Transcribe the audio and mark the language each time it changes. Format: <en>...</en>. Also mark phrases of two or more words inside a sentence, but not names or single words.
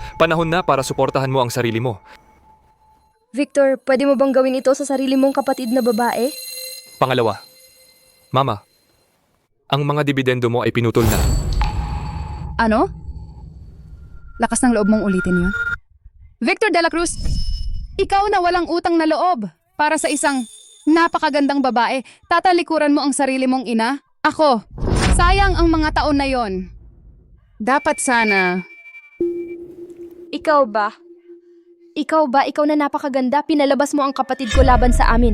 <tl>Panahon na para suportahan mo ang sarili mo. Victor, pwede mo bang gawin ito sa sarili mong kapatid na babae? Pangalawa, Mama, ang mga dibidendo mo ay pinutol na. Ano? Lakas ng loob mong ulitin yun. Victor de la Cruz, ikaw na walang utang na loob para sa isang napakagandang babae. Tatalikuran mo ang sarili mong ina? Ako, sayang ang mga taon na yon. Dapat sana. Ikaw ba? Ikaw na napakaganda, pinalabas mo ang kapatid ko laban sa amin.</tl>